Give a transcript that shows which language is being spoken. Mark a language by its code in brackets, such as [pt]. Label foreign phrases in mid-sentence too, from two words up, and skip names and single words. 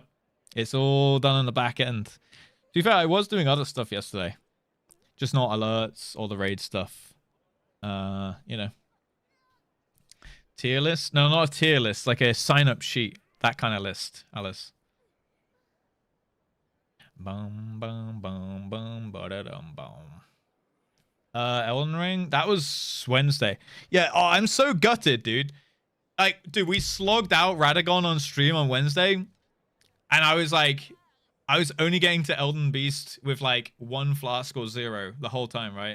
[en] It's all done on the back end. To be fair, I was doing other stuff yesterday. Just not alerts or the raid stuff. You know. Tier list? No, not a tier list. Like a sign-up sheet. That kind of list, Alice. Boom, boom, boom, boom, ba-da-dum, boom. Elden Ring? That was Wednesday. Yeah, oh, I'm so gutted, dude. Like, dude, we slogged out Radagon on stream on Wednesday. And I was like, I was only getting to Elden Beast with like 1 flask or 0 the whole time, right?